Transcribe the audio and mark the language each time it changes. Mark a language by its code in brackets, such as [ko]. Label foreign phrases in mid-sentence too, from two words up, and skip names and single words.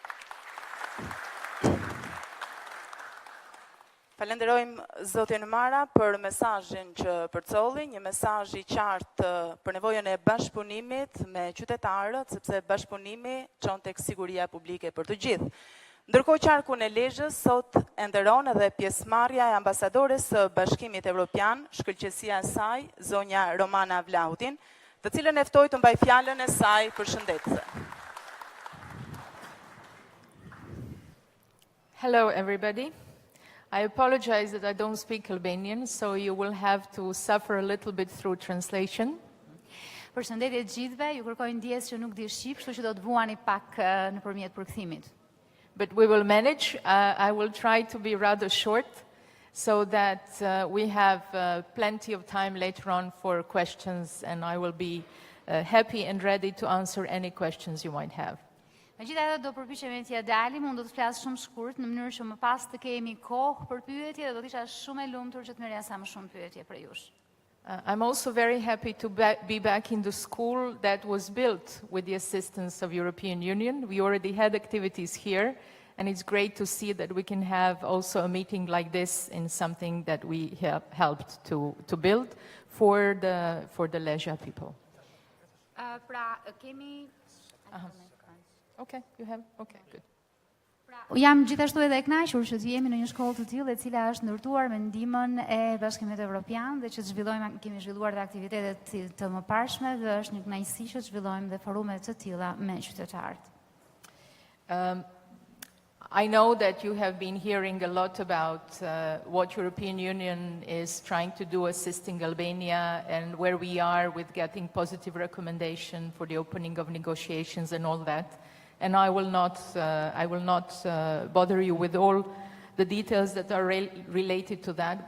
[sq] Falenderojmë zotin Mara për mesazhin që përcolli, një mesazh i qartë për nevojën e bashkëpunimit me qytetarët, sepse bashkëpunimi çon tek siguria publike për të gjithë. Ndërkohë qarkun e Lezhës sot e nderon edhe pjesëmarrja e ambasadores së Bashkimit Evropian, shkëlqësia e saj, zonja Romana Vlahutin, të cilën e ftoj të mbaj fjalën e saj përshëndetëse. [en] Hello everybody. I apologize that I don't speak Albanian, so you will have to suffer a little bit through translation. [sq] Përshëndetje të gjithëve, ju kërkoj ndjes që nuk di shqip, kështu që do të vuani pak nëpërmjet përkthimit. [en] But we will manage. I will try to be rather short so that we have plenty of time later on for questions, and I will be happy and ready to answer any questions you might have. [sq] Megjithatë do përpiqemi t'ja dalim, unë do të flas shumë shkurt në mënyrë që më pas të kemi kohë për pyetje dhe do të isha shumë e lumtur që të merrja sa më shumë pyetje për jush. [en] I'm also very happy to be back in the school that was built with the assistance of European Union. We already had activities here, and it's great to see that we can have also a meeting like this in something that we have helped to build for the Lezhë people. [sq] Pra, kemi... [en] Okay, you have? Okay, good. [sq] Jam gjithashtu edhe e kënaqur që të jemi në një shkollë të tillë e cila është ndërtuar me ndihmën e Bashkimit Evropian dhe që kemi zhvilluar dhe aktivitete të mëparshme dhe është një kënaqësi që zhvillojmë dhe forume të tilla me qytetarët. [en] I know that you have been hearing a lot about what European Union is trying to do assisting Albania and where we are with getting positive recommendation for the opening of negotiations and all that. And I will not bother you with all the details that are related to that.